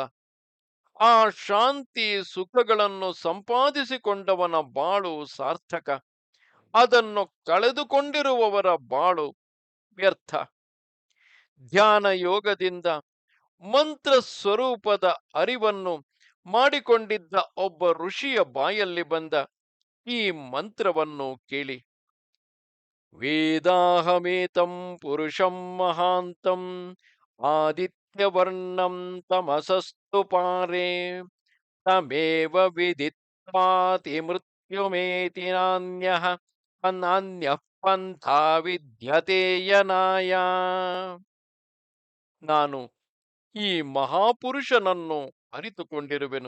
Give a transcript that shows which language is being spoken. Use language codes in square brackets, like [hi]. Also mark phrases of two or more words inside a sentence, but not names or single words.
[kn] ಆ ಶಾಂತಿ ಸುಖಗಳನ್ನು ಸಂಪಾದಿಸಿಕೊಂಡವನ ಬಾಳು ಸಾರ್ಥಕ, ಅದನ್ನು ಕಳೆದುಕೊಂಡಿರುವವರ ಬಾಳು ವ್ಯರ್ಥ. ಧ್ಯಾನ ಯೋಗದಿಂದ ಮಂತ್ರ ಸ್ವರೂಪದ ಅರಿವನ್ನು ಮಾಡಿಕೊಂಡಿದ್ದ ಒಬ್ಬ ಋಷಿಯ ಬಾಯಲ್ಲಿ ಬಂದ ಈ ಮಂತ್ರವನ್ನು ಕೇಳಿ. [sa] ವೇದಾಹಮೇತಂ ಪುರುಷಂ ಮಹಾಂತಂ ಆದಿತ್ಯವರ್ಣಂ ತಮಸಸ್ತು ಪಾರೇ ತಮೇವ ವಿದಿತ್ವಾತಿ ಮೃತ್ಯುಮೇತಿ ನಾನ್ಯಃ ಅನಾನ್ಯಃ ಪಂಥಾ ವಿದ್ಯತೆ ಯನಾಯ. [kn] ನಾನು ಈ ಮಹಾಪುರುಷನನ್ನು ಅರಿತುಕೊಂಡಿರುವೆನು.